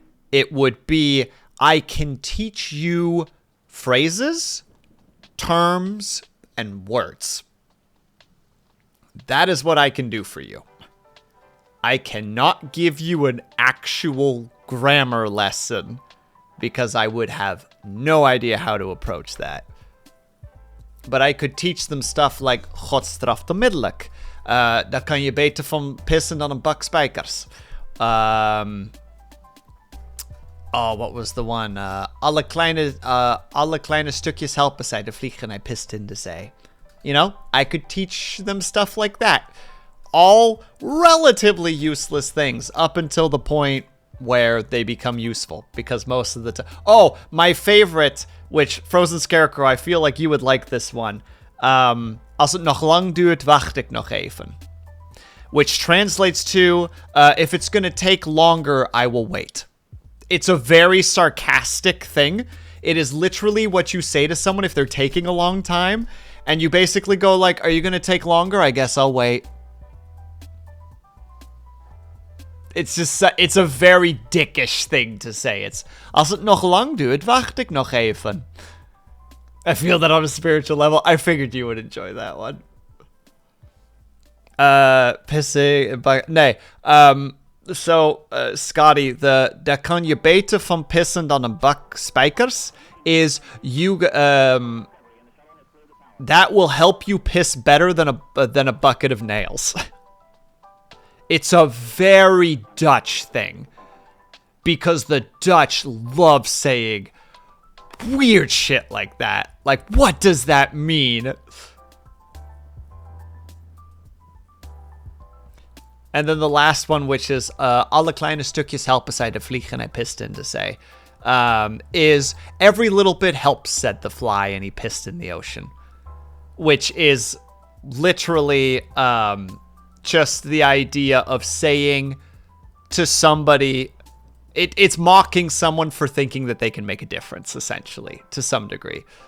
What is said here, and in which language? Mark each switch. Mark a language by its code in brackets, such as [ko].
[en] It would be, I can teach you phrases, terms, and words. That is what I can do for you. I cannot give you an actual grammar lesson because I would have no idea how to approach that. But I could teach them stuff like godstraffemiddelijk. [nl] Dat kan je beter van pissen dan een bak spijkers. [en] What was the one? [nl] Alle kleine stukjes helpen zij de vliegen hij pist in de zee. [en] You know, I could teach them stuff like that. All relatively useless things up until the point where they become useful. Because most of the time... Oh, my favorite, which, Frozen Scarecrow, I feel like you would like this one. [nl] Als het nog lang duurt, wacht ik nog even. [en] Which translates to, if it's gonna take longer, I will wait. It's a very sarcastic thing. It is literally what you say to someone if they're taking a long time. And you basically go like, are you gonna take longer? I guess I'll wait. It's just, it's a very dickish thing to say. [nl] It's, als het nog lang duurt, wacht ik nog even. [en] I feel that on a spiritual level. I figured you would enjoy that one. Pissing, but, nee. Scotty, [nl] daar kan je beter van pissen dan een bak spijkers [en] is you, that will help you piss better than a bucket of nails. It's a very Dutch thing. Because the Dutch love saying weird shit like that. Like, what does that mean? And then the last one, which is [nl] alle kleine stukjes helpen zij de vliegen hij pist in de zee. [en] Is every little bit helps, said the fly, and he pissed in the ocean. Which is literally just the idea of saying to somebody, it's mocking someone for thinking that they can make a difference, essentially, to some degree.